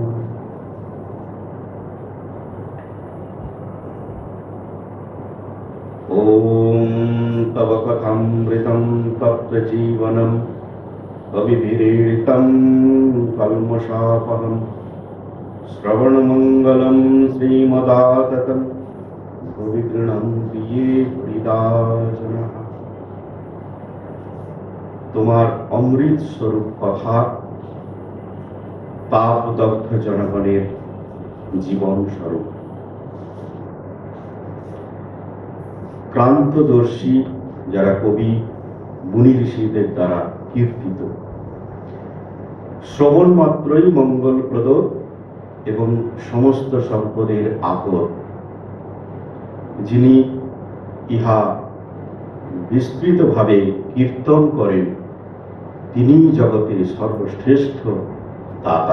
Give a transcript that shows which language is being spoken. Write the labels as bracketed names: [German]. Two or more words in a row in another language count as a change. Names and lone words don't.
[Sanskrit] ॐ तव कथामृतं तप्तजीवनम् अविभिरीडितं कल्मषापहं श्रवणमङ्गलं श्रीमदाततं भुवि गृह्णन्ति ये हृदाजनः। [Bangla] তোমার অমৃত স্বরূপ কথা তাপদগ্ধ জনগণের জীবন স্বরূপ। ক্রান্তদর্শী যারা কবি মুনি ঋষিদের দ্বারা কীর্তিত, শ্রবণ মাত্রই মঙ্গলপ্রদ এবং সমস্ত সম্পদের আকর, যিনি ইহা বিস্তৃতভাবে কীর্তন করেন, তিনি জগতের সর্বশ্রেষ্ঠ দাতা।